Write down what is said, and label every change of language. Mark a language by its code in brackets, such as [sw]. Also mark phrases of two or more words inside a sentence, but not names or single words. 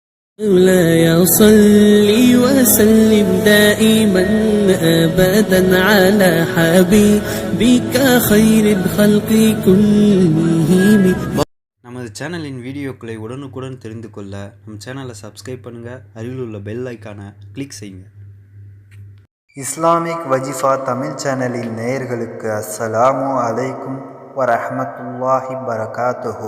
[ar] مولاي صل وسلم دائما أبدا على حبيبك خير الخلق كلهم. [ta] நமது சேனலின் வீடியோக்களை உடனுக்குடன் தெரிந்து கொள்ள நம் சேனலை சப்ஸ்கிரைப் பண்ணுங்கள், அருகில் உள்ள [en] bell icon [ta] கிளிக் செய்யுங்க. இஸ்லாமிக் வஜிஃபா தமிழ் சேனலின் நேயர்களுக்கு [ar] السلام عليكم ورحمة الله وبركاته.